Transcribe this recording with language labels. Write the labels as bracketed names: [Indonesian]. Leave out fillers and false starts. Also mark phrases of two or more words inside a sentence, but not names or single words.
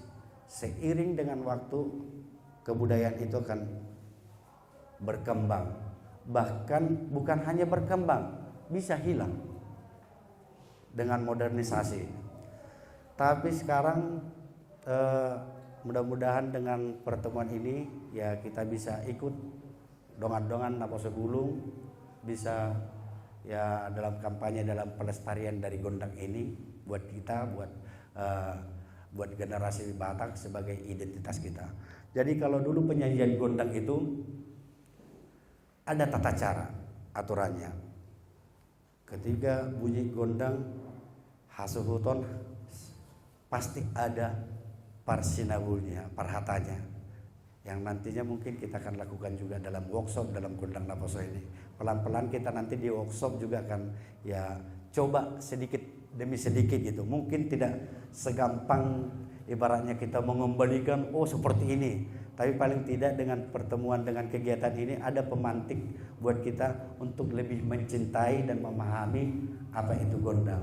[Indonesian] Seiring dengan waktu kebudayaan itu akan berkembang. Bahkan bukan hanya berkembang, bisa hilang dengan modernisasi. Tapi sekarang mudah-mudahan dengan pertemuan ini ya kita bisa ikut dongan-dongan Naposo Gulung, bisa ya dalam kampanye dalam pelestarian dari gondang ini buat kita, buat generasi Batak sebagai identitas kita. Jadi kalau dulu penyajian gondang itu ada tata cara, aturannya. Ketika bunyi gondang hasuhuton pasti ada parsinabulnya, parhatanya, yang nantinya mungkin kita akan lakukan juga dalam workshop dalam gondang Naposo ini. Pelan-pelan kita nanti di workshop juga akan ya coba sedikit demi sedikit gitu. Mungkin tidak segampang ibaratnya kita mengembalikan seperti ini, tapi paling tidak dengan pertemuan dengan kegiatan ini ada pemantik buat kita untuk lebih mencintai dan memahami apa itu gondang.